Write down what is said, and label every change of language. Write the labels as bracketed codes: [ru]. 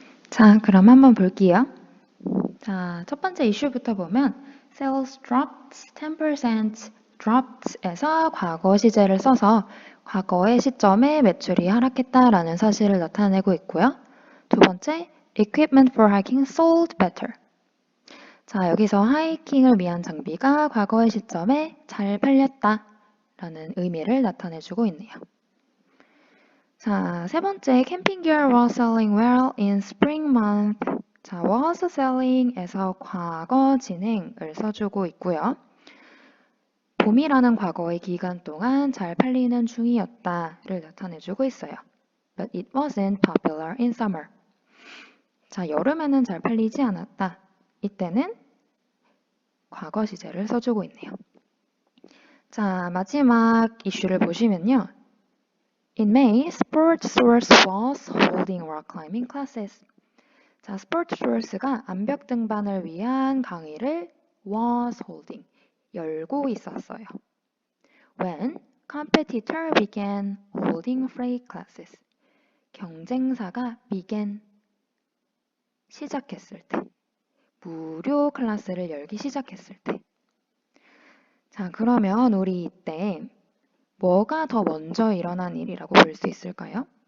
[ko] 자, 그럼 한번 볼게요. 자, 첫 번째 이슈부터 보면 [en] sales dropped 10% [ko] dropped에서 과거 시제를 써서 과거의 시점에 매출이 하락했다라는 사실을 나타내고 있고요. 두 번째, [en] equipment for hiking sold better. [ko] 자, 여기서 하이킹을 위한 장비가 과거의 시점에 잘 팔렸다라는 의미를 나타내주고 있네요. 자, 세 번째, [en] camping gear was selling well in spring month. [ko] 자, was selling에서 과거 진행을 써주고 있고요. 봄이라는 과거의 기간 동안 잘 팔리는 중이었다를 나타내주고 있어요. [en] But it wasn't popular in summer. [ko] 자, 여름에는 잘 팔리지 않았다. 이때는 과거 시제를 써주고 있네요. 자, 마지막 이슈를 보시면요. [en] In May, SportSource was holding rock climbing classes. [ko] 자, SportSource가 암벽 등반을 위한 강의를 was holding, 열고 있었어요. [en] When competitor began holding free classes. [ko] 경쟁사가 began, 시작했을 때. 무료 클래스를 열기 시작했을 때. 자, 그러면 우리 이때 뭐가 더 먼저 일어난 일이라고 볼 수 있을까요?